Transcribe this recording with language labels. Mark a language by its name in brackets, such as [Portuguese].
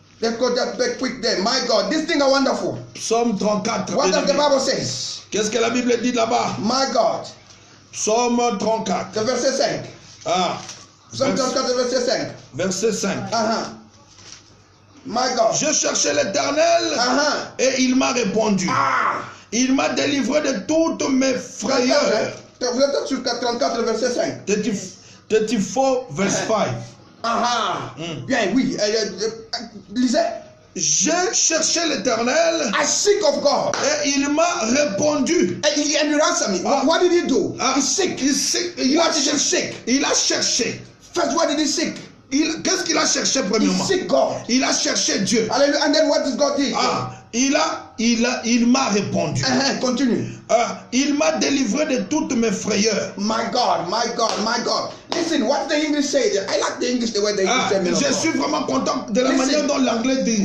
[English] Let's go that back quick there. My God, these things are wonderful. [French] Psaume 34. [English] What does the Bible says? [French] Qu'est-ce que la Bible dit là-bas? [English] My God. [French] Psaume 34. Le verset 5. Ah. Psaume 34, verset 5. Verset 5. [English] My God. [French] Je cherchais l'Éternel et il m'a répondu. Il m'a délivré de toutes mes frayeurs. Vous êtes sur 34, verset 5. [English] 34, verse 5. [French] Bien, oui. Lisez. Je cherchais l'Éternel. [English] I seek of God. [French] Et il m'a répondu. [English] And you answer me. What did he do? He seek. What did he seek? [French] Il a cherché. [English] First, what did he seek? [French] Qu'est-ce qu'il a cherché premièrement? [English] He seek God. [French] Il a cherché Dieu. [English] Hallelujah. And then what did God do? [French] Il m'a répondu. [English] Continue. [French] Il m'a délivré de toutes mes frayeurs. [English] My God, my God, my God. Listen, what the English say? I like the English, the way the English say. [French] Je suis vraiment content de la manière dont l'anglais dit.